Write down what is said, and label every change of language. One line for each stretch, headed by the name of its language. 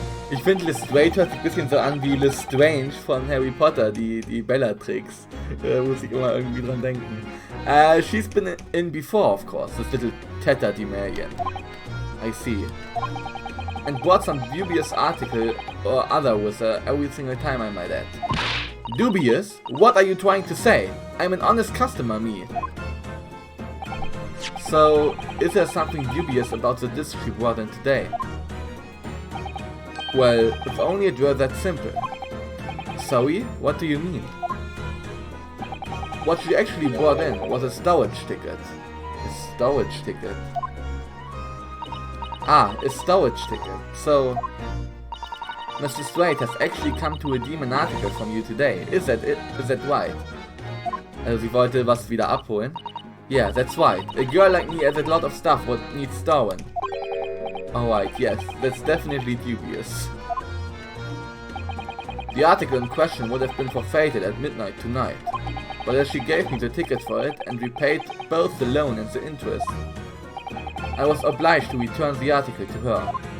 German: Ich finde Lestrade hört sich ein bisschen so an wie Lestrange von Harry Potter, die Bellatrix. Muss ich immer irgendwie dran denken.
English: She's been in before, of course, this little Teta Demarian. I see. And bought some dubious article or other with her every single time, I might add. Dubious? What are you trying to say? I'm an honest customer, me. So, is there something dubious about the disc she brought in today? Well, if only it were that simple. Sorry? What do you mean? What she actually brought in was a storage ticket. A storage ticket? Ah, a storage ticket. So, Mr. Straight has actually come to redeem an article from you today. Is that it? Is that right?
German: Also, sie wollte was wieder abholen.
English: Yeah, that's right. A girl like me has a lot of stuff what needs stolen. Alright, yes, that's definitely dubious. The article in question would have been forfeited at midnight tonight, but as she gave me the ticket for it and repaid both the loan and the interest, I was obliged to return the article to her.